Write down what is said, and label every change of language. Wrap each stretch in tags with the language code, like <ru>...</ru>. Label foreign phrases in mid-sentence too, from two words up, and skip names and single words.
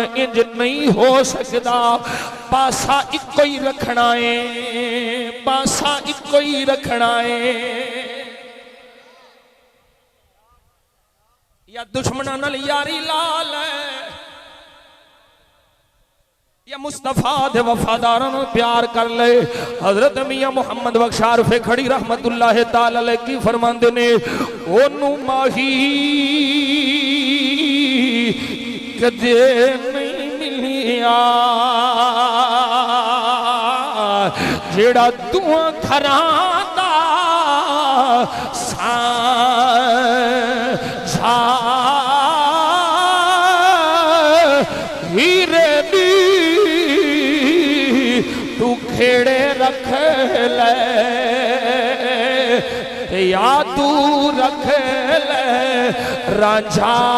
<pa>ਇੰਜ ਨਹੀਂ ਹੋ ਸਕਦਾ, ਪਾਸਾ ਇਕੋ ਹੀ ਰੱਖਣਾ ਹੈ, ਪਾਸਾ ਇਕੋ ਹੀ ਰੱਖਣਾ ਹੈ। ਯਾ ਦੁਸ਼ਮਣਾਂ ਨਾਲ ਯਾਰੀ ਲਾ ਲੈ, ਯਾ ਮੁਸਤਫ਼ਾ ਦੇ ਵਫ਼ਾਦਾਰਾਂ ਨੂੰ ਪਿਆਰ ਕਰ ਲੈ। ਹਜ਼ਰਤ ਮੀਆਂ ਮੁਹੰਮਦ ਬਖ਼ਸ਼ ਆਰਿਫ਼ੇ ਖੜੀ</pa> <ar>رحمة الله تعالى عليه</ar> <pa>ਕੀ ਫ਼ਰਮਾਂਦੇ ਨੇ, ਓਨੂੰ ਮਾਹੀ ਕਦੇ ਨਹੀਂ ਮਿਲਿਆ ਜਿਹੜਾ ਦੁਆ ਘਰਾਂ ਦਾ ਸਾਂਝਾ ਹੀਰੇ ਦੀ ਤੂੰ ਖੇੜੇ ਰੱਖ ਲੈ, ਯਾ ਤੂੰ ਰੱਖ ਲੈ ਰਾਂਝਾ।</pa>